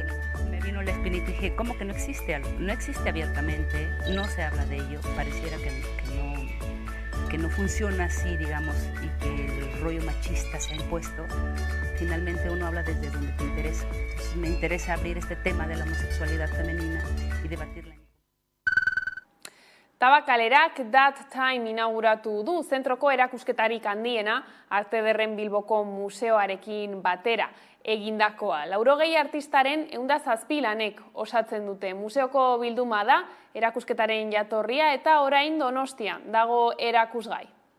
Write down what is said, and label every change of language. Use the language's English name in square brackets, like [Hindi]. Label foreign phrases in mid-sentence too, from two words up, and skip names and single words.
[Spanish] Me vino la espinita y dije, ¿cómo que no existe algo? No existe abiertamente, no se habla de ello, pareciera que no funciona así, digamos, y que el rollo machista se ha impuesto. Finalmente uno habla desde donde te interesa. Entonces me interesa abrir este tema de la homosexualidad femenina y debatirla. [Basque] Tabakalerak That Time inauguratu du, zentroko erakusketarik handiena Arte Ederren Bilboko museoarekin batera egindakoa. 80 artistaren 107 lanek osatzen dute. Museoko bilduma da erakusketaren jatorria eta orain Donostian dago erakusgai.